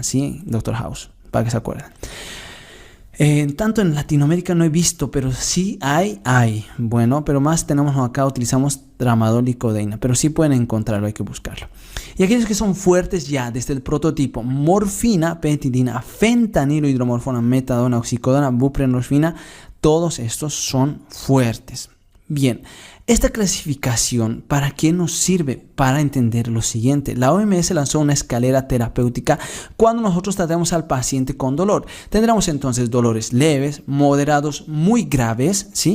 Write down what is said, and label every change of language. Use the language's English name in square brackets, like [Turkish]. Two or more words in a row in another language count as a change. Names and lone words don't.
[Spanish] ¿Sí, Dr. House? Para que se acuerden. Tanto en Latinoamérica no he visto, pero sí hay. Bueno, pero más tenemos acá, utilizamos tramadol y codeína, pero sí pueden encontrarlo, hay que buscarlo. Y aquellos que son fuertes ya, desde el prototipo: morfina, petidina, fentanilo, hidromorfona, metadona, oxicodona, buprenorfina, todos estos son fuertes. Bien, esta clasificación, ¿para qué nos sirve? Para entender lo siguiente. La OMS lanzó una escalera terapéutica cuando nosotros tratamos al paciente con dolor. Tendremos entonces dolores leves, moderados, muy graves, ¿sí?